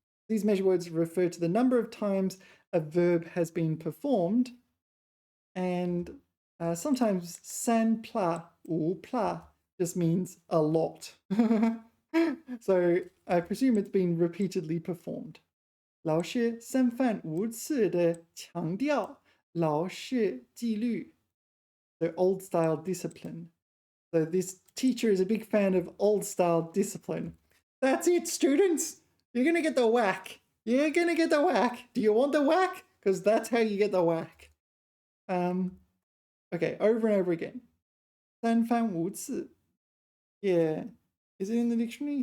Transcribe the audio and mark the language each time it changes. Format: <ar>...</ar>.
<en>These measure words refer to the number of times a verb has been performed, and sometimes san pla wu pla just means a lot. So I presume it's been repeatedly performed.</en> <zh>老师三番五次的强调老师纪律,</zh> <en>so old style discipline. So this teacher is a big fan of old style discipline. That's it, students. You're going to get the whack. You're going to get the whack. Do you want the whack? Because that's how you get the whack. Okay, over and over again. 三番五次.Yeah. Is it in the dictionary?</en>